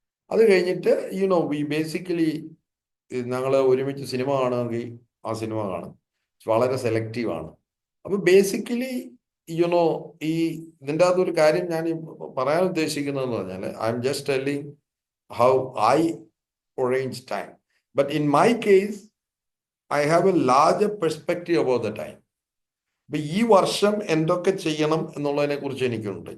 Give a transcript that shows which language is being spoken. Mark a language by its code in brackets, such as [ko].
[ml] അത് കഴിഞ്ഞിട്ട് [en] we basically [ml] ഞങ്ങൾ ഒരുമിച്ച് സിനിമ കാണുമെങ്കിൽ ആ സിനിമ കാണും. വളരെ സെലക്റ്റീവാണ്. അപ്പോൾ ബേസിക്കലി ഈ ഇതിൻ്റെ അകത്തൊരു കാര്യം ഞാൻ പറയാൻ ഉദ്ദേശിക്കുന്നതെന്ന് പറഞ്ഞാൽ [en] I am just telling how I arrange time. But in my case, I have a larger perspective about the time. [ml] ഇപ്പം ഈ വർഷം എന്തൊക്കെ ചെയ്യണം എന്നുള്ളതിനെ കുറിച്ച് എനിക്കുണ്ട്.